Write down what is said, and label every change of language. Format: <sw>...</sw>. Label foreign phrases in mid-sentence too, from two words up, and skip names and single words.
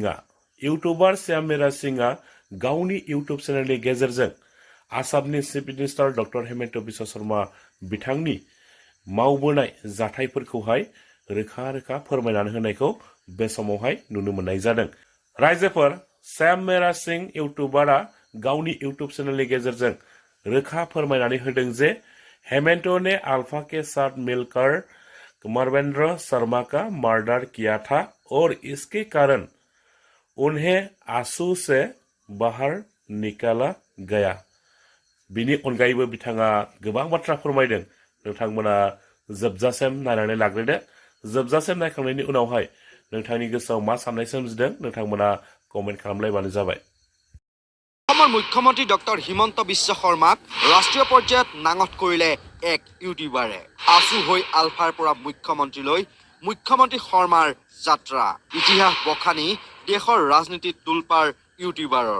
<brx>सिंहआ गावनि इउटुब चेनेलनि गेजेरजों आसामनि</brx> <en>chief minister</en> <brx>डक्टर हेमन्त बिश्व शर्मा बिथांनि मावबोनाय जाथायफोरखौहाय रोखा रोखा फोरमायनानै होनायखौ बे समावहाय नुनो मोननाय जादों। रायजोफोर श्याम मेरा सिंह इउटुबारा गावनि इउटुब चेनेलनि गेजेरजों रोखा फोरमायनानै होदों जे</brx> <hi>हेमंत ने अल्फा के साथ मिलकर मरवेंद्र शर्मा का मर्डर किया था और इसके कारण उन्हें आसू से बाहर निकाला गया।</hi> <brx>बिनि अनगायैबो बिथाङा गोबां बाथ्रा फोरमायदों। नोंथांमोना जोबजासिम नायनानै लाग्रोदो। जोबजासिम नायखांनायनि उनावहाय नोंथांनि गोसोआव मा साननाय सोमजिदों नोंथांमोना कमेन्ट खालामलायबानो जाबाय।</brx> <as>অসমৰ মুখ্যমন্ত্ৰী ডক্টৰ হিমন্ত বিশ্ব শৰ্মাক ৰাষ্ট্ৰীয় পৰ্যায়ত নাঙঠ কৰিলে এক ইউটিউবাৰে। আছু হৈ আলফাৰ পৰা মুখ্যমন্ত্ৰীলৈ মুখ্যমন্ত্ৰী শৰ্মাৰ যাত্ৰা। ইতিহাস বখানি দেশৰ ৰাজনীতিত তোলপাৰ ইউটিউবাৰৰ।</as>